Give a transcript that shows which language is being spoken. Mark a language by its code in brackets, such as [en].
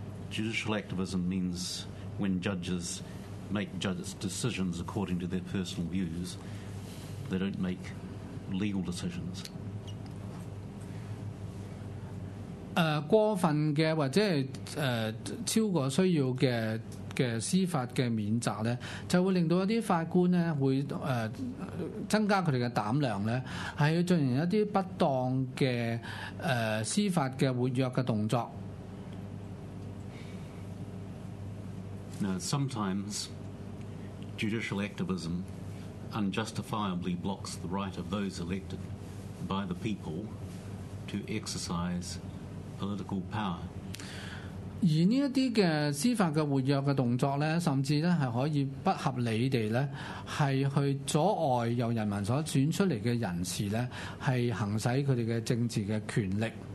[en] Judicial activism means when judges make decisions according to their personal views, they don't make legal decisions. [yue] 過分的或者超過需要 的司法的免責呢，就會令到一些法官呢會增加他們的膽量呢，是要進行一些不當的司法的活躍的動作。 [en] Now, sometimes judicial activism unjustifiably blocks the right of those elected by the people to exercise political power. [yue] 而呢一啲嘅司法嘅活躍嘅動作咧，甚至咧係可以不合理地咧，係去阻礙由人民所選出嚟嘅人士咧，係行使佢哋嘅政治嘅權力。